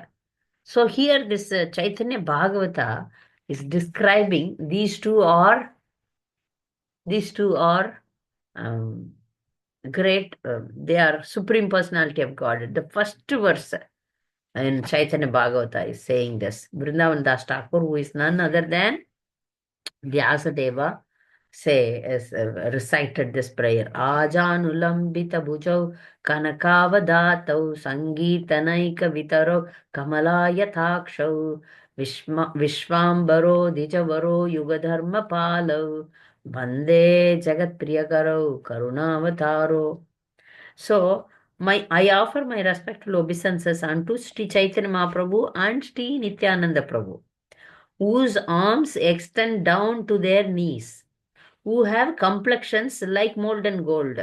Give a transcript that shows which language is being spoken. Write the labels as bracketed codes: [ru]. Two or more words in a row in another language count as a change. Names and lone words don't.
[en] So here this Chaitanya Bhagavata is describing these two are um, great. They are Supreme Personality of God. The first verse in Chaitanya Bhagavata is saying this. Vrindavan Das Thakur, who is none other than Vyasadeva, recited this prayer. [sa] आजानुलम्बित भुजौ कनकावदातौ सङ्कीर्तनैक पितरौ कमलायताक्षौ विश्वम्भरौ द्विजवरौ युगधर्म पालौ वन्दे जगत् प्रियकरौ करुणावतारौ. [en] So, I offer my respectful obeisances unto Sri Chaitanya Mahaprabhu and Sri Nityananda Prabhu, whose arms extend down to their knees, who have complexions like molten gold.